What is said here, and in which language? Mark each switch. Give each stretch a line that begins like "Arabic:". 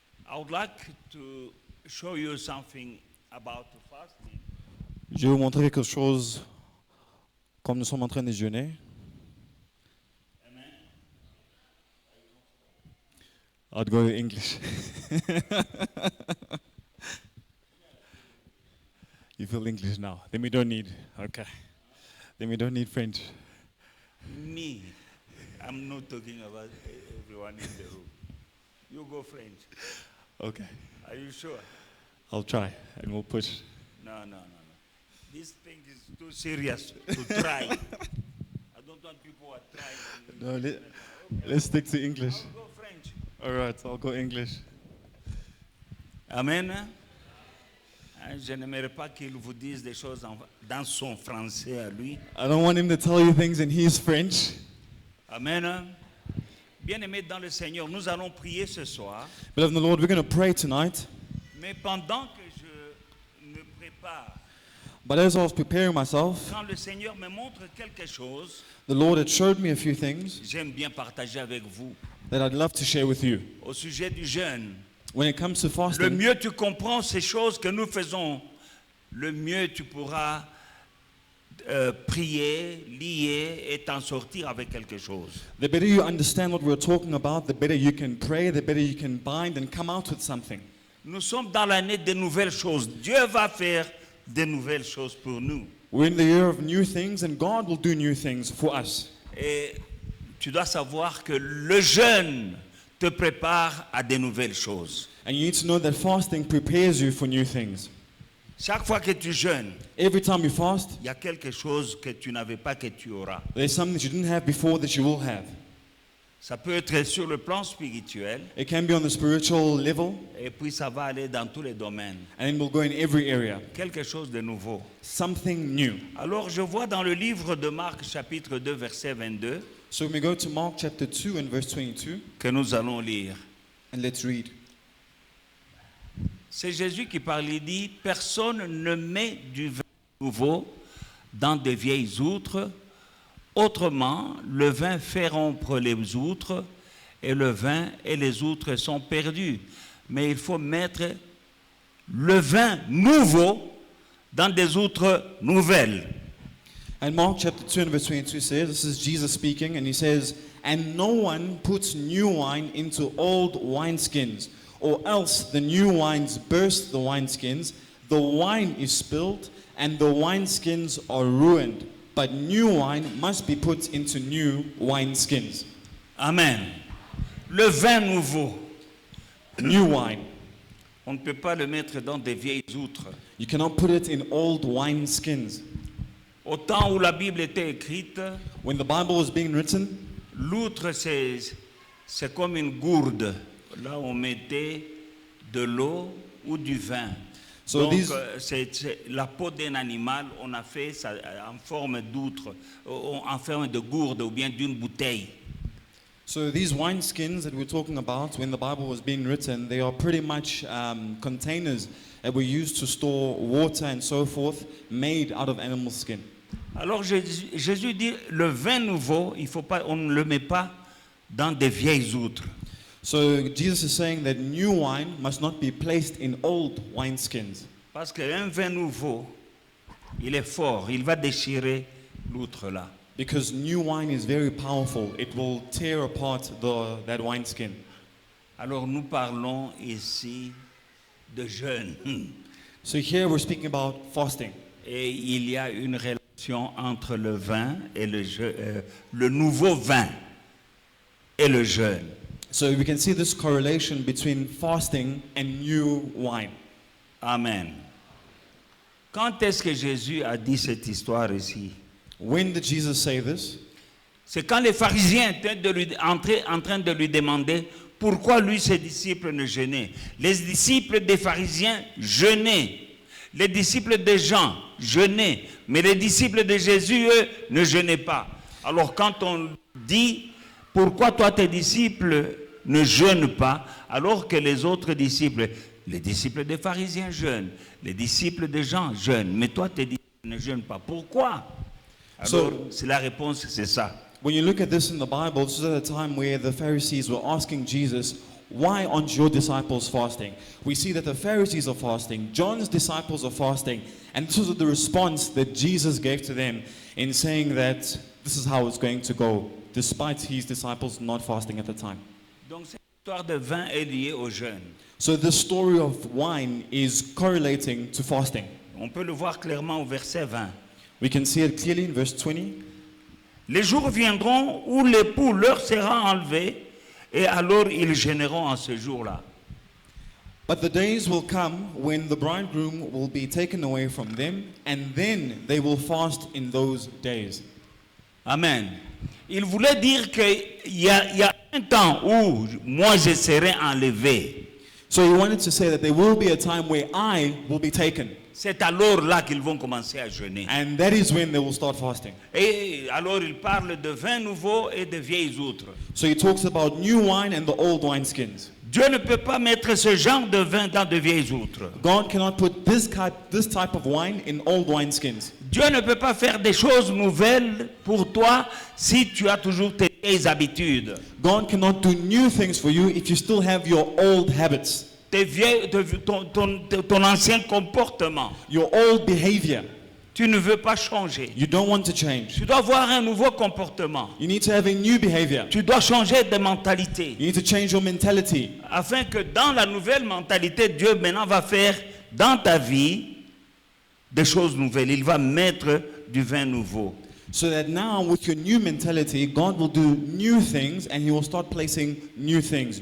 English: I would like to show you something about fasting.
French: Je vais vous montrer quelque chose comme nous sommes en train de jeûner.
English: I'll go to English. You feel English now. Then we don't need, okay. Then we don't need French. Me, I'm not talking about everyone in the room. You go French. Okay. Are you sure? I'll try and we'll push. No. This thing is too serious to try. I don't want people who are trying. No, let's stick to English. I'll go French. All right, I'll go English. Amen.
French: Je n'aimerais pas qu'il vous dise des choses dans son français à lui.
English: I don't want him to tell you things in his French. Amen.
French: Bien-aimés dans le Seigneur, nous allons prier ce soir.
English: Beloved in the Lord, we're going to pray tonight.
French: Mais pendant que je me prépare,
English: But as I was preparing myself,
French: quand le Seigneur me montre quelque chose,
English: the Lord had showed me a few things
French: j'aime bien partager avec vous.
English: that I'd love to share with you.
French: Au sujet du jeûne,
English: When it comes to
French: le
English: fasting,
French: mieux tu comprends ces choses que nous faisons, le mieux tu pourras prier, lier et t'en sortir avec quelque chose.
English: the better you understand what we're talking about, the better you can pray, the better you can bind and come out with something.
French: Nous sommes dans l'année des nouvelles choses. Dieu va faire de nouvelles choses pour nous.
English: We're in the year of new things and God will do new things for us.
French: Et tu dois savoir que le jeûne te prépare à de nouvelles choses.
English: And you need to know that fasting prepares you for new things.
French: Chaque fois que tu jeûnes,
English: Every time you fast,
French: il y a quelque chose que tu n'avais pas que tu auras.
English: there's something that you didn't have before that you will have.
French: Ça peut être sur le plan spirituel
English: It can be on the spiritual level
French: et puis ça va aller dans tous les domaines.
English: and it will go in every area.
French: Quelque chose de nouveau.
English: Something new.
French: Alors je vois dans le livre de Marc chapitre 2 verset 22
English: So when we go to Mark chapter 2 and verse 22,
French: que nous allons lire.
English: and let's read.
French: C'est Jésus qui parle, il dit, personne ne met du vin nouveau dans de vieilles outres. Autrement, le vin fait rompre les outres et le vin et les outres sont perdus. Mais il faut mettre le vin nouveau dans des outres nouvelles.
English: And Mark chapter 2 and verse 22 says, this is Jesus speaking, and he says, and no one puts new wine into old wineskins, or else the new wines burst the wineskins, the wine is spilled, and the wineskins are ruined. But new wine must be put into new wineskins.
French: Amen. Le vin nouveau,
English: New wine.
French: on ne peut pas le mettre dans des vieilles outres.
English: You cannot put it in old wineskins.
French: Au temps où la Bible était écrite,
English: When the Bible was being written,
French: l'outre, c'est comme une gourde. Là, on mettait de l'eau ou du vin.
English: So
French: Donc,
English: these-
French: c'est la peau d'un animal, on a fait ça en forme d'outre, en forme de gourde ou bien d'une bouteille.
English: So these wineskins that we're talking about, when the Bible was being written, they are pretty much containers that were used to store water and so forth, made out of animal skin.
French: Alors Jésus dit, le vin nouveau, on ne le met pas dans des vieilles outres.
English: So Jesus is saying that new wine must not be placed in old wineskins.
French: Parce qu'un vin nouveau, il est fort, il va déchirer l'outre là.
English: Because new wine is very powerful. It will tear apart that wineskin.
French: Alors nous parlons ici de jeûne.
English: So here we're speaking about fasting.
French: Et il y a une relation entre le vin et le nouveau vin et le jeûne.
English: So we can see this correlation between fasting and new wine. Amen.
French: Quand est-ce que Jésus a dit cette histoire ici?
English: When did Jesus say this?
French: C'est quand les pharisiens étaient en train de lui demander pourquoi lui, ses disciples ne jeûnaient. Les disciples des pharisiens jeûnaient. Les disciples de Jean jeûnaient. Mais les disciples de Jésus, eux, ne jeûnaient pas. Alors quand on dit pourquoi toi tes disciples ne jeûnent pas alors que les autres disciples, les disciples des pharisiens jeûnent, les disciples de Jean jeûnent, mais toi tes disciples ne jeûnent pas. Pourquoi? Alors, c'est la réponse, c'est ça.
English: When you look at this in the Bible, this is at a time where the Pharisees were asking Jesus, why aren't your disciples fasting? We see that the Pharisees are fasting, John's disciples are fasting, and this was the response that Jesus gave to them in saying that this is how it's going to go, despite his disciples not fasting at the time.
French: Donc, cette histoire de vin est liée au jeûne.
English: So the story of wine is correlating to fasting.
French: On peut le voir clairement au verset 20.
English: We can see it clearly in verse 20.
French: Les jours viendront où l'époux leur sera enlevé, et alors ils gêneront en ce jour-là.
English: But the days will come when the bridegroom will be taken away from them, and then they will fast in those days. Amen.
French: Il voulait dire qu'il y a un temps où moi je serai enlevé.
English: So he wanted to say that there will be a time where I will be taken,
French: C'est alors là qu'ils vont commencer à jeûner.
English: and that is when they will start fasting.
French: Et alors il parle de vin nouveau et de vieilles outres.
English: So he talks about new wine and the old wineskins.
French: Dieu ne peut pas mettre ce genre de vin dans de vieilles outres.
English: God cannot put this type of wine in old wineskins.
French: Dieu ne peut pas faire des choses nouvelles pour toi si tu as toujours tes vieilles habitudes.
English: God cannot do new things for you if you still have your old habits,
French: Ton ancien comportement.
English: your old behavior.
French: Tu ne veux pas changer.
English: You don't want to change.
French: Tu dois avoir un nouveau comportement.
English: You need to have a new behavior.
French: Tu dois changer de mentalité.
English: You need to change your mentality.
French: Afin que dans la nouvelle mentalité, Dieu maintenant va faire dans ta vie des choses nouvelles. Il va mettre du vin nouveau.
English: So that now with your new mentality, God will do new things and he will start placing new things,